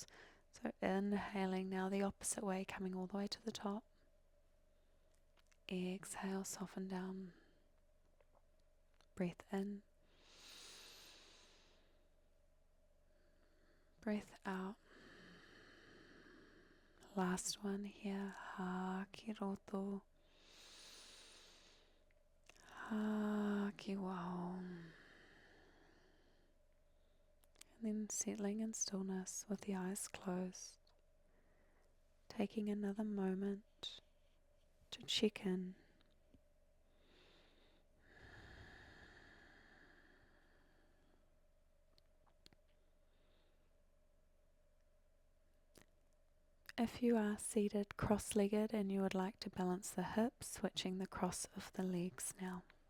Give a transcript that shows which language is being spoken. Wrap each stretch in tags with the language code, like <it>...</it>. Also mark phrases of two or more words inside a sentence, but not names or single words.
<en>So inhaling now the opposite way, coming all the way to the top. Exhale, soften down. Breath in. Breath out. Last one here.</en> <mi>Ha ki roto. Ha ki waho.</mi> <en>And then settling in stillness with the eyes closed. Taking another moment to check in. If you are seated cross-legged and you would like to balance the hips, switching the cross of the legs now.</en>